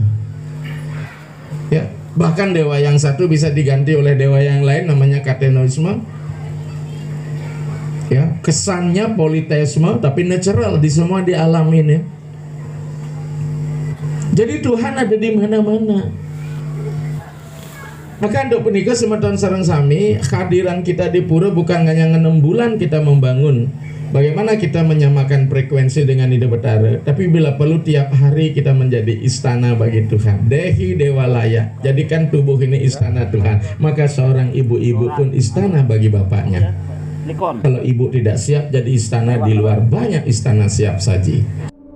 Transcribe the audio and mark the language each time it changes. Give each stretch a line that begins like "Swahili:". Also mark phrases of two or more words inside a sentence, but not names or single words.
Indonesian: Ya, bahkan dewa yang satu bisa diganti oleh dewa yang lain, namanya katenoisme. Ya, kesannya politeisme tapi natural di semua di alam ini. Jadi Tuhan ada di mana-mana. Maka untuk penikah
Balinese: semeton sareng sami,
Indonesian: kehadiran kita di pura bukan hanya 6 bulan kita membangun bagaimana kita menyamakan frekuensi dengan ide betara, tapi bila perlu tiap hari kita menjadi istana bagi Tuhan.
Sanskrit: Dehi dewalaya,
Indonesian: jadikan tubuh ini istana Tuhan. Maka seorang ibu-ibu pun istana bagi bapaknya. Kalau ibu tidak siap jadi istana di luar, banyak istana siap saji.